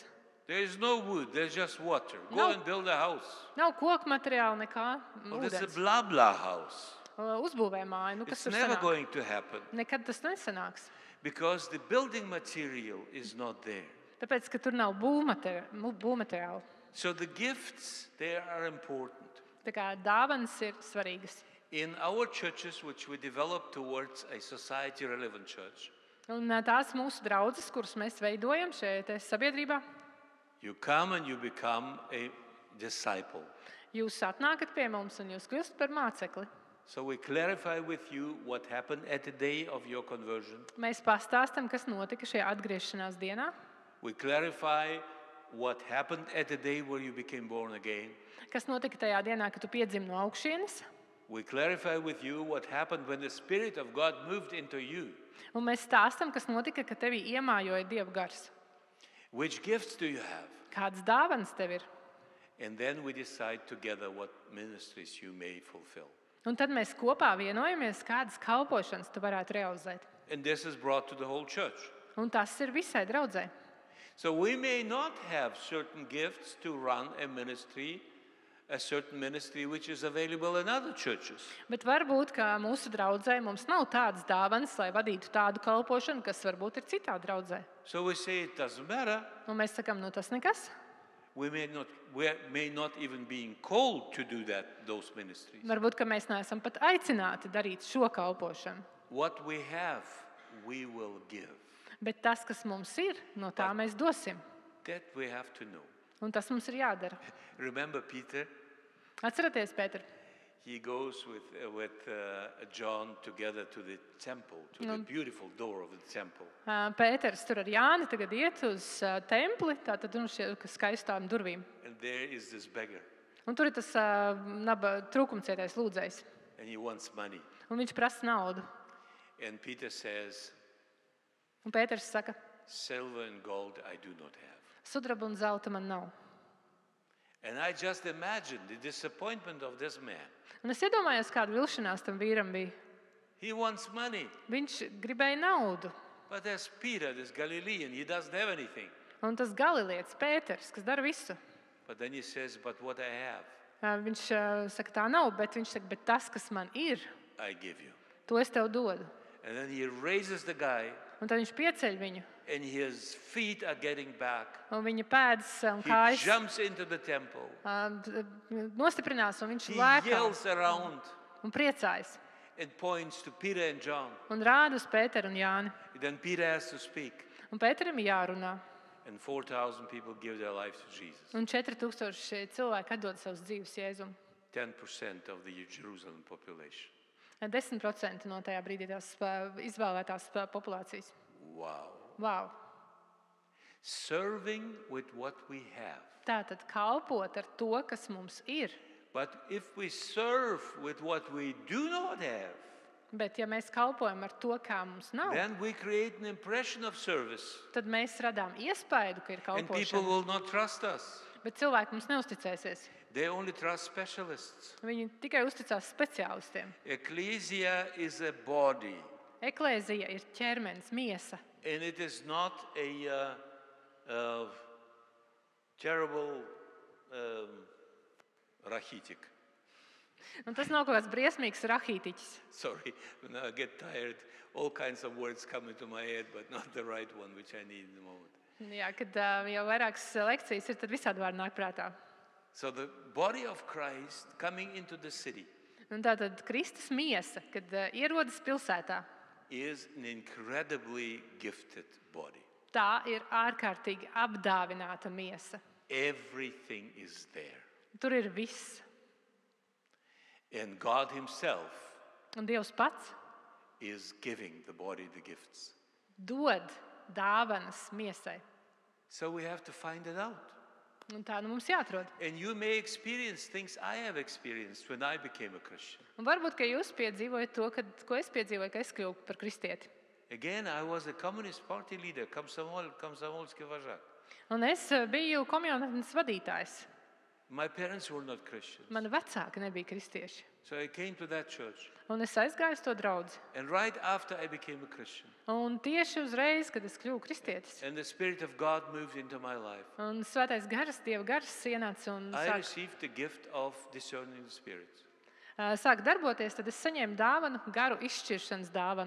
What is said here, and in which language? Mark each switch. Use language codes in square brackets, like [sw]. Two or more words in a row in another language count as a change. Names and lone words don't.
[en] There is no wood, there's just water. Go No. and build a house. [lv] Nav koku materiāla, nekā [en] Oh, this is a [lv] ūdens. [en] blah blah house. [lv] Uzbūvē māju. Nu, kas [en] It's [lv] tur [en] never [lv] sanāk? [en] going to happen [lv] Nekad tas nesanāks. [en] because the building material is not there. [lv] Tāpēc, ka tur nav būvmateriāla. [en] So the gifts, they are important. [lv] Tā kā dāvanas ir svarīgas. [en] In our churches, which we developed towards a society relevant church, [lv] Un tās mūsu draudzes, kuras mēs veidojam šeit sabiedrībā, [en] you come and you become a disciple. [lv] jūs atnākat pie mums un jūs kļūstat par mācekli. [en] So we clarify with you what happened at the day of your conversion. [lv] Mēs pastāstam, kas notika šajā atgriešanās dienā, [en] We clarify what happened at the day where you became born again. [lv] kas notika tajā dienā, kad tu piedzimi no augšienes. [en] We clarify with you what happened when the Spirit of God moved into you. [lv] Un mēs stāstam, kas notika, kad tevī iemājoja Dieva gars. [en] Which gifts do you have? [lv] Kādas dāvanas tev ir? [en] And then we decide together what ministries you may fulfill. [lv] Un tad mēs kopā vienojamies, kādas kalpošanas tu varētu realizēt. [en] And this is brought to the whole church. [lv] Un tas ir visai draudzē. [en] So we may not have certain gifts to run a certain ministry which is available in other churches. [lv] Bet varbūt, ka mūsu draudzē mums nav tādas dāvanas, lai vadītu tādu kalpošanu, kas varbūt ir citā draudzē. [en] So we say it doesn't matter. [lv] Un mēs sakām, nu tas nekas. [en] We may not even be called to do those ministries. [lv] Varbūt, ka mēs neesam pat aicināti darīt šo kalpošanu. [en] What we have, we will give. [lv] Bet tas, kas mums ir, no tā mēs dosim. [en] That we have to know. [lv] Un tas mums ir jādara. [en] Remember Peter? [lv] Atcerieties, Pēter, [en] He goes with John together to the temple, to the beautiful door of the temple. [lv] Pēters tur ar Jāni tagad iet uz templi, tātad šie skaistām durvīm. [en] And there is this beggar, [lv] Un tur ir tas naba trūkumcietais lūdzējs. [en] and he wants money. [lv] Un viņš prasa naudu. [en] And Peter says, [lv] Un Pēters saka, [en] silver and gold I do not have. [lv] sudraba un zelta man nav. [en] And I just imagine the disappointment of this man. [lv] Un es iedomājos, kāda vilšanās tam vīram bija. [en] He wants money, [lv] Viņš gribēja naudu. [en] but there's Peter, this Galilean, he doesn't have anything. [lv] Un tas galilietis Pēters, kas dara visu. [en] But then he says, but what I have, [lv] Viņš saka, tā nav, bet viņš saka, bet tas, kas man ir, [en] I give you. [lv] to es tev dodu. [en] And then he raises the guy, [lv] Un tad viņš pieceļ viņu. [en] and his feet are getting back. [lv] Un viņa pēdas un [en] He [lv] kājas [en] jumps into the temple. [lv] nostiprinās, un viņš [en] He [lv] lēkā [en] yells around [lv] un priecājas. [en] and points to Peter and John. [lv] Un rāda uz Pēteru un Jāni. [en] Then Peter has to speak. [lv] Un Pēterim ir jārunā. [en] And 4,000 people give their lives to Jesus. [lv] Un 4000 cilvēki atdod savus dzīves Jēzum. [en] 10% of the Jerusalem population. [lv] 10% no tajā brīdī tās izvēlētās populācijas. [en] Wow. Wow. Serving with what we have. [lv] Tātad kalpot ar to, kas mums ir. [en] But if we serve with what we do not have, [lv] Bet ja mēs kalpojam ar to, kā mums nav, [en] then we create an impression of service. [lv] tad mēs radām iespaidu, ka ir [en] And people [lv] kalpošana. [en] will not trust us. [lv] Bet cilvēki mums neusticēsies. [en] They only trust specialists. [lv] Viņi tikai uzticās speciālistiem. [en] Ecclesia is a body. [lv] Eklēzija ir ķermenis, miesa. [en] And it is not a terrible rachitic. [lv] Un tas nav kaut kāds briesmīgs rahītiķis. [en] Sorry, when I get tired, all kinds of words come into my head, but not the right one, which I need in the moment. [lv] Jā, kad jau vairākas lekcijas ir, tad visādi vārdi nāk prātā. [en] So the body of Christ coming into the city [lv] Un tātad Kristus miesa, kad ierodas pilsētā, [en] is an incredibly gifted body. [lv] tā ir ārkārtīgi apdāvināta miesa. [en] Everything is there. [lv] Tur ir viss. [en] And God himself [lv] Un Dievs pats [en] is giving the body the gifts. [lv] dod dāvanas miesai. [en] So we have to find it out. [lv] Un tā nu mums jāatrod. [en] And you may experience things I have experienced when I became a Christian. [lv] Un varbūt, ka jūs piedzīvojat to, ko es piedzīvoju, ka es kļuvu par kristieti. [en] Again, I was a Communist Party leader, [ru] Komsomolski vajag. [lv] Un es biju komunijas vadītājs. [en] My parents were not Christians. [lv] Mani vecāki nebija kristieši. [en] So I came to that church. [lv] Un es aizgāju uz to draudzi. [en] And right after I became a Christian, [lv] Un tieši uzreiz, kad es kļuvu kristietis, [en] and the Spirit of God moved into my life, [lv] un svētais gars, Dieva gars ienāca un [en] I [lv] sāk [en] received the gift of discerning the spirits. [lv] sāk darboties, tad es saņēmu dāvanu, garu izšķiršanas dāvanu.